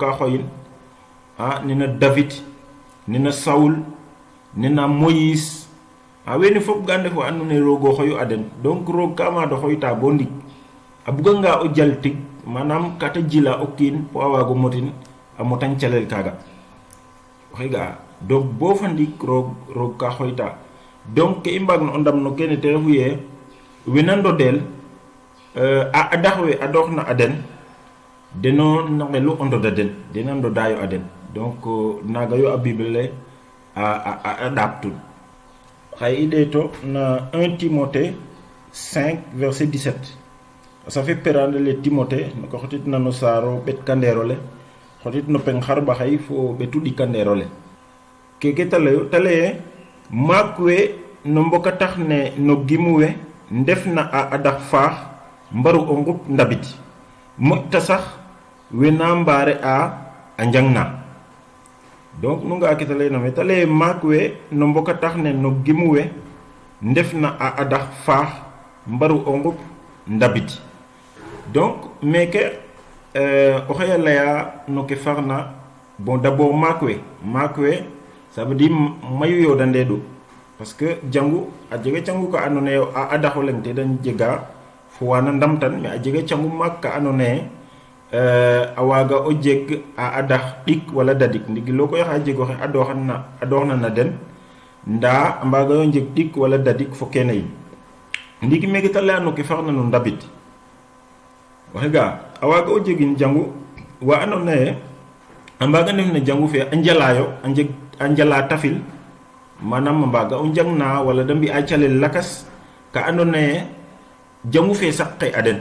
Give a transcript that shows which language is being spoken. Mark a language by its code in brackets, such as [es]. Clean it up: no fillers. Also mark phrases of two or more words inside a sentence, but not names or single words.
[srr] ka xoyin nena David nena Saul nena Moïse wene fop ga ndef wa andoona yee roog o xoyu a den donc roog ka maad o xoyta bo ndik a buganga o jal tig manam ka ta jila o kiin po a waago motin a motañ calel kaaga oxe ga'a donc bo fa ndik roog ka xoyta donc ke i mbaagna o ndam no kene te refu yee wena ndodel a adax we adooxna a den deno na ngelu o ndoda den dena ndodaayo a den donc naaga yo a bible le a ɗaabtun xay i ɗeeto na 1 Timothée 5 [fr] verset 17 ça fait [srr] perande le Timothée no ko xotitna no saaro ɓetkandeero le xotit no peng xarɓa xay fo ɓetu ɗikandeero le keke ta layu ta leye maak we no mboka tax ne no gimu we ndef na a adax faax mbaru o ngup ndabit moƴta sax we na mbaare a njang na donc nu nga kita lay me ta lay maak we no mboka tax ne no gimu we ndef na a adax faax mbaru o ngup ndabit donc meke o xeya laya no ke farna [fr] bon d'abord [srr] maak we [fr] ça veut dire [srr] mayu yo dandeedu [fr] parce que [srr] jangu a jega cangu ka andoona yee a adaxo leng te dañ jega fo wana ndamtan mais a jega cangu maak ka andoona yee a waaga o jeg a adax ɗik wala dadik ndiki loo koy xa jeg oxe adooxna na den ndaa a mbaaga yo njeg ɗik wala dadik fo kene yin ndiki meke ta laya no ke farna no ndabit waxe ga a waaga o jegin jangu wa andoona yee a mbaaga ndef na jangu fe a njalaayo a njala tafil manam a mbaaga o njang na wala da mbi'a calel lakas ka andoona yee jangu fe saqe